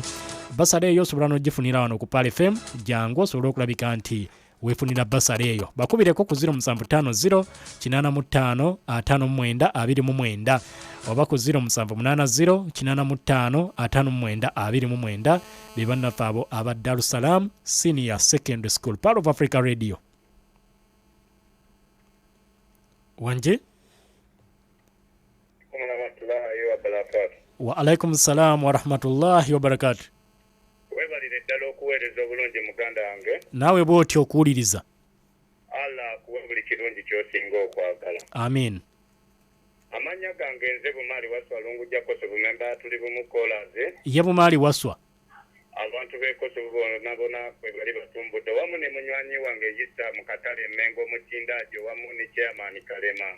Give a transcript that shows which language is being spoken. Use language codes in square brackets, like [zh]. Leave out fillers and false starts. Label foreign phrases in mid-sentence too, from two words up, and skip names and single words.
[lg] Basare eyo osobola n'ogifunira wano ku Pal FM jangu osobole okulabika nti weefunira basare eyo. Bakubireko ku 0750555929 oba ku 0780855929 be bannaffe abo aba Dar es Salaam Senior Secondary School. [en] Part of Africa Radio. [ar] Wanje وعليكم السلام ورحمة الله وبركاته. [lg] Webalire ddala okuweereza obulungi muganda wange. Naawe bw'otyo okuwuliriza. Allah akuwe buli kirungi ky'osinga okwagala. Amin. Amanya gange nze Bumaali Waswa Lungujja Kosovo memba tuli bumu kolaze. Ye Bumaali Waswa. Abantu b'e Kosovo bona bwe bali batumbudde wamu ne munywanyi wange yita mu katale Mengo mu Kindaajo wamu ne chairman Kalema.